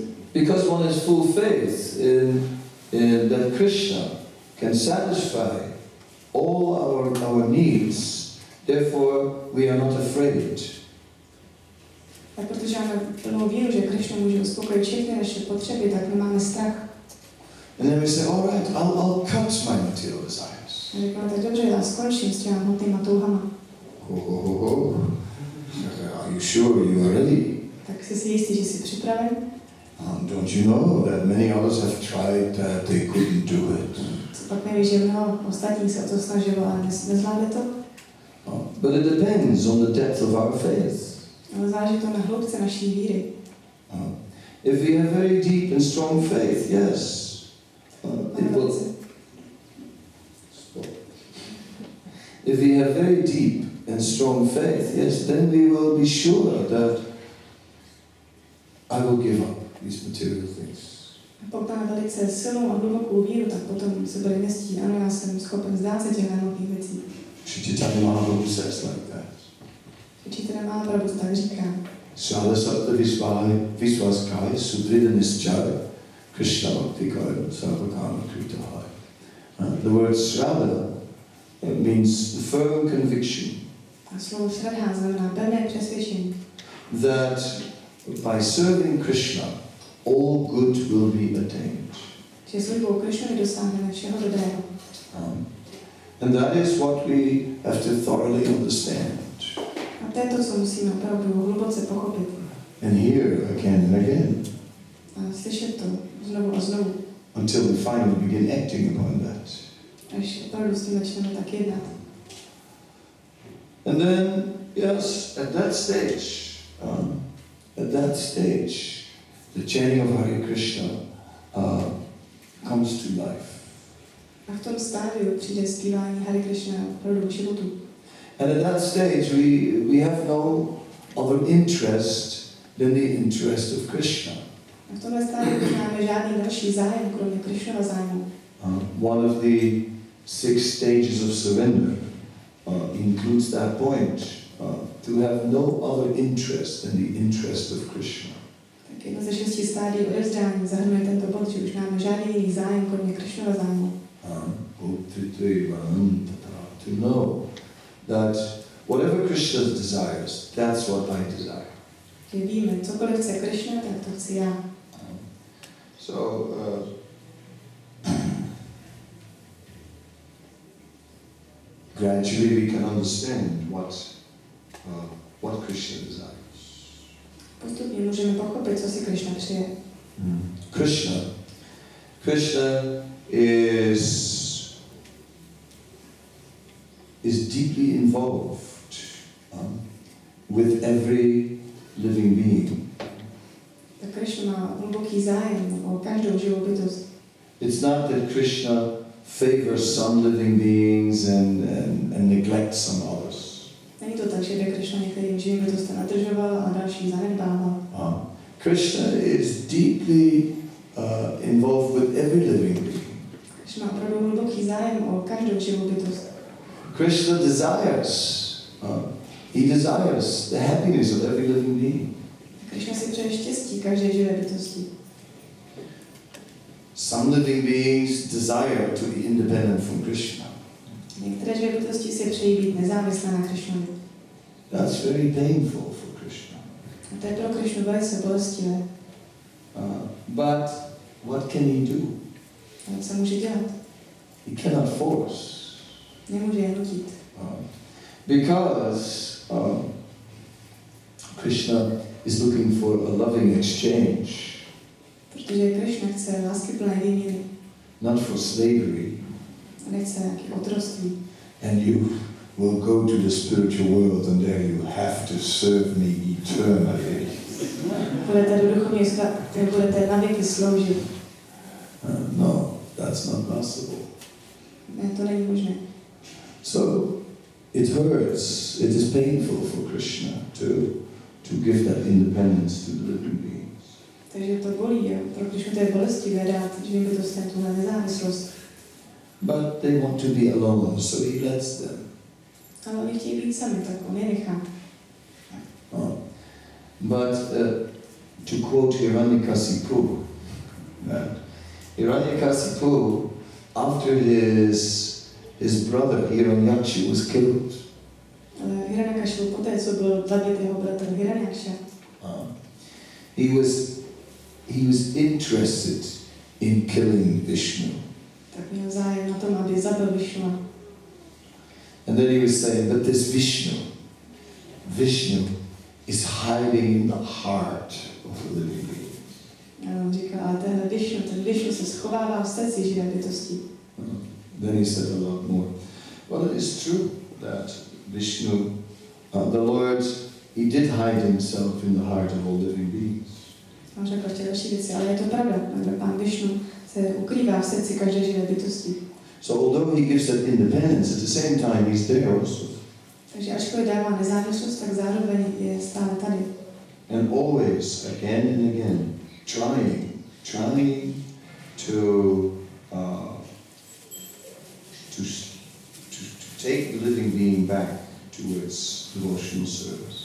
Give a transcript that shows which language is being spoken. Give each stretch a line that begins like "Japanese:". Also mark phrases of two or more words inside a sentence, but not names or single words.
English: Because one is full faith in that Krishna can satisfy all our needs, therefore we are not afraid.
Czech: Tak protože máme plnou víru, že Krishna může uspokojit všechny naše potřeby, tak nemáme strach.
English: And then we say, all right, I'll cut my material desires.
Czech: A říkáme, tak dobře, já skončím s těma hmotnýma touhama.
English: Are you sure you are ready?
Czech: Tak jsi jistý, že jsi připraven?
English: Don't you know that many others have tried that they couldn't do it?
Czech: Co pak nevíš, že mnoho ostatních se o to snažilo, ale nezvládli to?
English: But it depends on the depth of our faith.
Czech: Ale záleží to na hloubce naší víry.
English: If we have very deep and strong faith, yes, it will. If we have very deep and strong faith, yes, then we will be sure that I will give up these material things.
Czech: Pokud máme velice silnou a hlubokou víru, tak potom se bude jistí, ano, já jsem schopen zdát se těch hmotných věcí.
English: Čайтаня-caritamrita says like that.
Czech: Čайтаня-caritamrita tak říká.
Bangla: শালা সত্তা বিশ্বাস কয় সুদৃঢ় নিশ্চয় কৃষ্ণ ভক্তি কয় সর্বকাম কৃত হয়.
English: The word Shraddha means firm conviction.
Czech: A slovo Shraddha znamená pevné přesvědčení.
English: That by serving Krishna, all good will be attained.
Czech: Že službou Krishnovi dosáhneme všeho dobrého.
English: And that is what we have to thoroughly understand.
Czech: A to je to, co musíme opravdu hluboce pochopit.
English: And hear again and again.
Czech: A slyšet to znovu a znovu.
English: Until we finally begin acting upon that.
Czech: Až opravdu s tím začneme tak jednat.
English: And then, yes, at that stage, the chanting of Hare Krishna comes to life.
Czech: A v tom stádiu přijde zpívání Hare Krishna opravdu k životu.
English: And at that stage, we have no other interest than the interest of Krishna.
Czech: A v tomhle stádiu nemáme žádný další zájem, kromě Krishnova zájmu.
English: One of the 6 stages of surrender includes that point, to have no other interest than the interest of Krishna.
Czech: Tak jedno ze 6 stádií odevzdání zahrnuje tento bod, že už máme žádný jiný zájem, kromě Krishnova zájmu.
English: To know that whatever Krishna desires, that's what I desire.
Czech: Že víme, cokoliv chce Krishna, tak to chci já.
English: So, gradually we can understand what Krishna desires.
Czech: Postupně můžeme pochopit, co si Krishna přeje.
English: Krishna is deeply involved with every living being.
Czech: Tak Krishna má hluboký zájem o každou živou bytost.
English: It's not that Krishna favors some living beings and neglects some others.
Czech: Není to tak, že by Krishna některým živým bytostem nadržoval a další zanedbával.
English: Krishna is deeply involved with every living being.
Czech: Krishna má opravdu hluboký zájem o každou živou bytost.
English: Krishna desires the happiness of every living being.
Czech: Krishna si přeje štěstí každé živé bytosti.
English: Some living beings desire to be independent from Krishna.
Czech: Některé živé bytosti si přejí být nezávislé na Krishnovi.
English: That's very painful for Krishna.
Czech: A to je pro Krishnu velice bolestivé.
English: But what can he do?
Czech: Ale co může dělat?
English: He cannot force.
Czech: Nemůže je nutit.
English: Because Krishna is looking for a loving exchange.
Czech: Protože Krishna chce láskyplné výměny.
English: Not for slavery.
Czech: A nechce nějaké otroctví.
English: And you will go to the spiritual world and there you have to serve me eternally.
Czech: Budete do duchovního světa, budete navěky sloužit.
English: That's not possible.
Czech: Ne, to není možné.
English: So it hurts, it is painful for Krishna to give that independence to the living beings.
Czech: Takže to bolí, jo. Pro Krishnu to je bolestivé dát živým bytostem tuhle nezávislost.
English: But they want to be alone, so he lets them.
Czech: Ale oni chtějí být sami, tak on je nechá.
English: But to quote Hiranyakasipu, Hiranyakasipu, after his brother Hiranyaksha was killed,
Czech: Hiranyakashipu, poté co byl zabit jeho bratr Hiranyaksha,
English: he was interested in killing Vishnu.
Czech: Tak měl zájem na tom, aby zabil Višnua.
English: And then he was saying, but this Vishnu is hiding in the heart of the living being.
Czech: A on říkal, ale ten Višnu se schovává v srdci živé bytosti.
English: Then he said a lot more. Well, it is true that Vishnu, the Lord, he did hide himself in the heart of all living beings.
Czech: On řekl ještě další věci, ale je to pravda. Pán Višnu se ukrývá v srdci každé živé bytosti.
English: So although he gives that independence, at the same time he's there also.
Czech: Takže ačkoliv dává nezávislost, tak zároveň je stále tady.
English: And always, again and again, trying to take the living being back towards devotional service.